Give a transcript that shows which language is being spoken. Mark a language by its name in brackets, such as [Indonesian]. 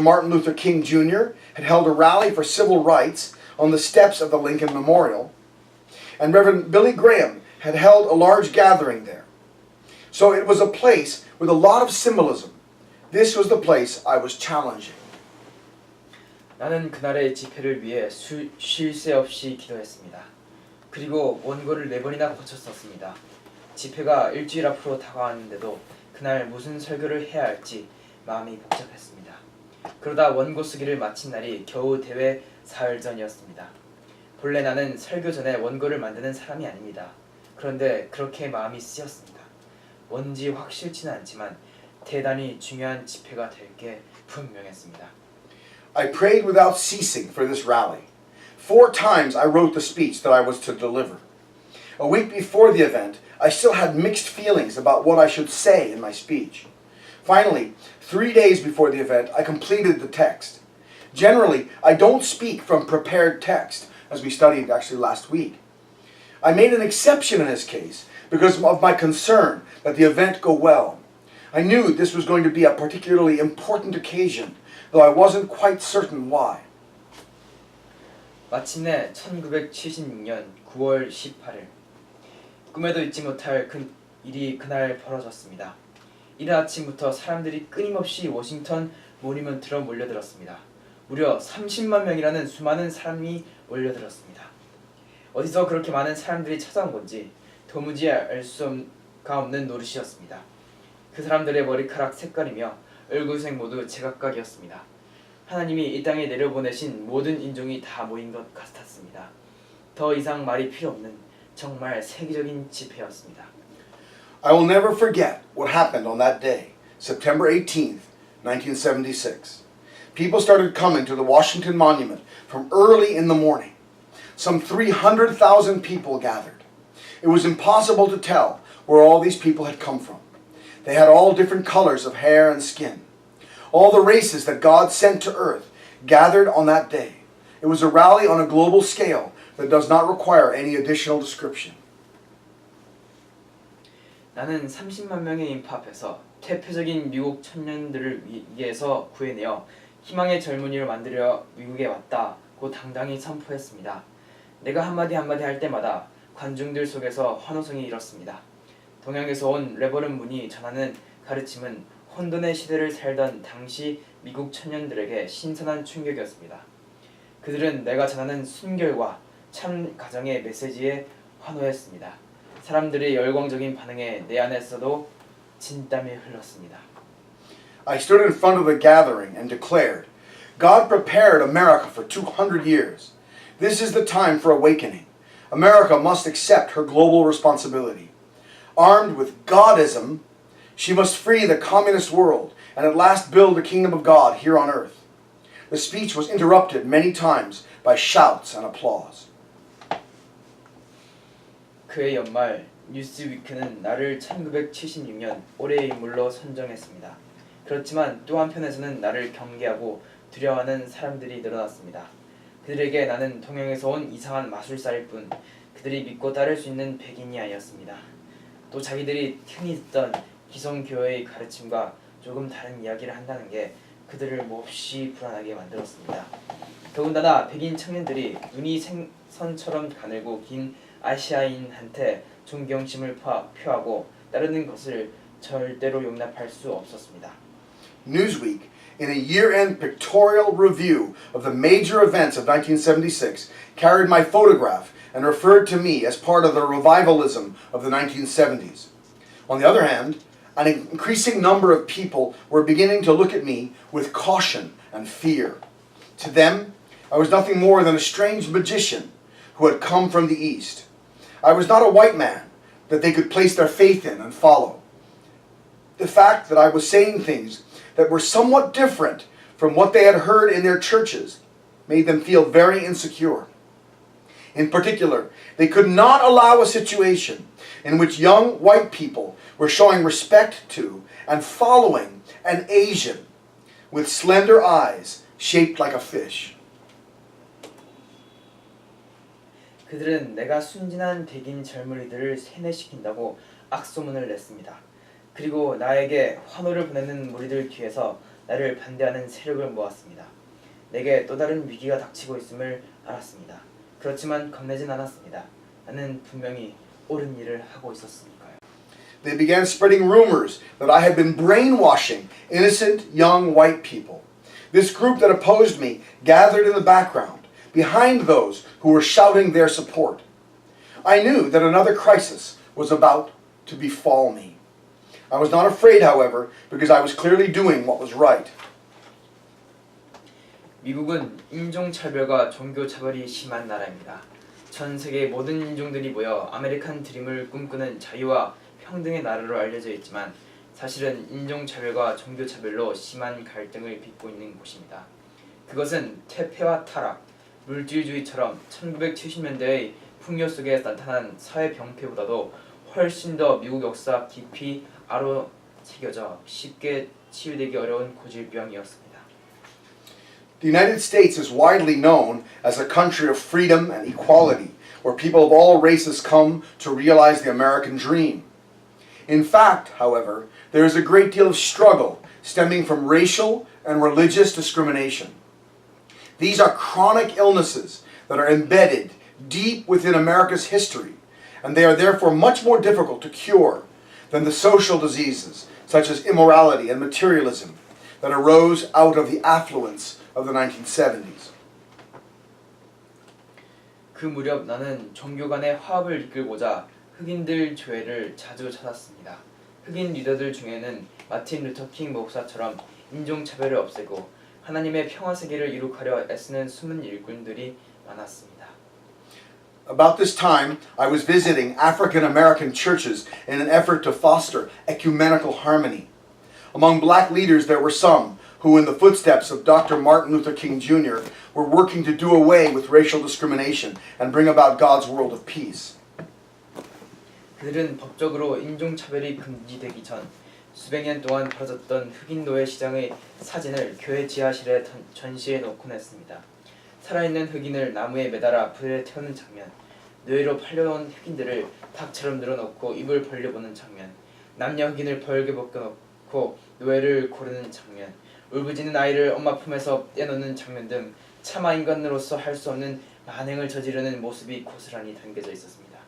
[English] Martin Luther King Jr. had held a rally for civil rights on the steps of the Lincoln Memorial, and Reverend Billy Graham had held a large gathering there. So it was a place with a lot of symbolism. This was the place I was challenging. [Korean] 나는 그날의 집회를 위해 쉴 새 없이 기도했습니다. 그리고 원고를 4번이나 고쳤었습니다. 집회가 일주일 앞으로 다가왔는데도 그날 무슨 설교를 해야 할지 마음이 복잡했습니다. 그러다 원고 쓰기를 마친 날이 겨우 대회 사흘 전이었습니다. 본래 나는 설교 전에 원고를 만드는 사람이 아닙니다. 그런데 그렇게 마음이 쓰였습니다. 뭔지 확실치는 않지만 대단히 중요한 집회가 될 게 분명했습니다. [English] I prayed without ceasing for this rally. 4 times I wrote the speech that I was to deliver. A week before the event, I still had mixed feelings about what I should say in my speech. Finally, 3 days before the event, I completed the text. Generally, I don't speak from prepared text, as we studied actually last week. I made an exception in this case because of my concern that the event go well. I knew this was going to be a particularly important occasion, though I wasn't quite certain why. [Korean] 마침내 1976년 9월 18일 꿈에도 잊지 못할 일이 그날 벌어졌습니다. 이른 아침부터 사람들이 끊임없이 워싱턴 모니먼트로 몰려들었습니다. 무려 30만 명이라는 수많은 사람이 몰려들었습니다. 어디서 그렇게 많은 사람들이 찾아온 건지 도무지 알 수가 없는 노릇이었습니다. 그 사람들의 머리카락 색깔이며 얼굴색 모두 제각각이었습니다. 하나님이 이 땅에 내려보내신 모든 인종이 다 모인 것 같았습니다. 더 이상 말이 필요 없는 정말 세계적인 집회였습니다. [English] I will never forget what happened on that day, September 18th, 1976. People started coming to the Washington Monument from early in the morning. Some 300,000 people gathered. It was impossible to tell where all these people had come from. They had all different colors of hair and skin. All the races that God sent to earth gathered on that day. It was a rally on a global scale that does not require any additional description. [Korean] 나는 30만 명의 인파 앞에서 대표적인 미국 청년들을 위해서 구해내어 희망의 젊은이를 만들어 미국에 왔다고 당당히 선포했습니다. 내가 한마디 할 때마다 관중들 속에서 환호성이 일었습니다. 동양에서 온 레버런 문이 전하는 가르침은 혼돈의 시대를 살던 당시 미국 청년들에게 신선한 충격이었습니다. 그들은 내가 전하는 순결과 참 가정의 메시지에 환호했습니다. 사람들의 열광적인 반응에 내 안에서도 진땀이 흘렀습니다. [English] I stood in front of the gathering and declared, God prepared America for 200 years. This is the time for awakening. America must accept her global responsibility. Armed with Godism, she must free the communist world and at last build the kingdom of God here on earth. The speech was interrupted many times by shouts and applause. [Korean] 그해 연말 뉴스위크는 나를 1976년 올해의 인물로 선정했습니다. 그렇지만 또 한편에서는 나를 경계하고 두려워하는 사람들이 늘어났습니다. 그들에게 나는 동양에서 온 이상한 마술사일 뿐 그들이 믿고 따를 수 있는 백인이 아니었습니다. 또 자기들이 흔히 듣던 기성교회의 가르침과 조금 다른 이야기를 한다는 게 그들을 몹시 불안하게 만들었습니다. 더군다나 백인 청년들이 눈이 생선처럼 가늘고 긴 아시아인한테 존경심을 표하고 따르는 것을 절대로 용납할 수 없었습니다. [English] Newsweek, in a year-end pictorial review of the major events of 1976, carried my photograph and referred to me as part of the revivalism of the 1970s. On the other hand, an increasing number of people were beginning to look at me with caution and fear. To them, I was nothing more than a strange magician who had come from the East. I was not a white man that they could place their faith in and follow. The fact that I was saying things that were somewhat different from what they had heard in their churches made them feel very insecure. In particular, they could not allow a situation in which young white people were showing respect to and following an Asian with slender eyes shaped like a fish. [Korean] 그들은 내가 순진한 백인 젊은이들을 세뇌시킨다고 악소문을 냈습니다. 그리고 나에게 환호를 보내는 무리들 뒤에서 나를 반대하는 세력을 모았습니다. 내게 또 다른 위기가 닥치고 있음을 알았습니다. 그렇지만 겁내진 않았습니다. 나는 분명히 옳은 일을 하고 있었으니까요. [English] They began spreading rumors that I had been brainwashing innocent young white people. This group that opposed me gathered in the background, behind those who were shouting their support. I knew that another crisis was about to befall me. I was not afraid, however, because I was clearly doing what was right. [Korean] 미국은 인종차별과 종교차별이 심한 나라입니다. 전 세계 모든 인종들이 모여 아메리칸 드림을 꿈꾸는 자유와 평등의 나라로 알려져 있지만 사실은 인종차별과 종교차별로 심한 갈등을 빚고 있는 곳입니다. 그것은 퇴폐와 타락, 물질주의처럼 1970년대의 풍요 속에 나타난 사회 병폐보다도 훨씬 더 미국 역사 깊이 아로새겨져 쉽게 치유되기 어려운 고질병이었습니다. [English] The United States is widely known as a country of freedom and equality, where people of all races come to realize the American dream. In fact, however, there is a great deal of struggle stemming from racial and religious discrimination. These are chronic illnesses that are embedded deep within America's history, and they are therefore much more difficult to cure than the social diseases such as immorality and materialism that arose out of the affluence of the 1970s. [Korean] 그 무렵 나는 종교 간의 화합을 이끌고자 흑인들 교회를 자주 찾았습니다. 흑인 리더들 중에는 마틴 루터 킹 목사처럼 인종차별을 없애고 하나님의 평화 세계를 이룩하려 애쓰는 숨은 일꾼들이 많았습니다. [English] About this time, I was visiting African American churches in an effort to foster ecumenical harmony. Among black leaders, there were some who, in the footsteps of Dr. Martin Luther King Jr., were working to do away with racial discrimination and bring about God's world of peace. [Korean] 그들은 법적으로 인종차별이 금지되기 전 수백 년 동안 벌어졌던 흑인 노예 시장의 사진을 교회 지하실에 전시해 놓곤 했습니다. 살아있는 흑인을 나무에 매달아 불에 태우는 장면, 노예로 팔려온 흑인들을 닭처럼 늘어놓고 입을 벌려보는 장면, 남녀 흑인을 벌게 벗겨놓고 노예를 고르는 장면, 울부짖는 아이를 엄마 품에서 떼놓는 장면 등 차마 인간으로서 할 수 없는 만행을 저지르는 모습이 고스란히 담겨져 있었습니다.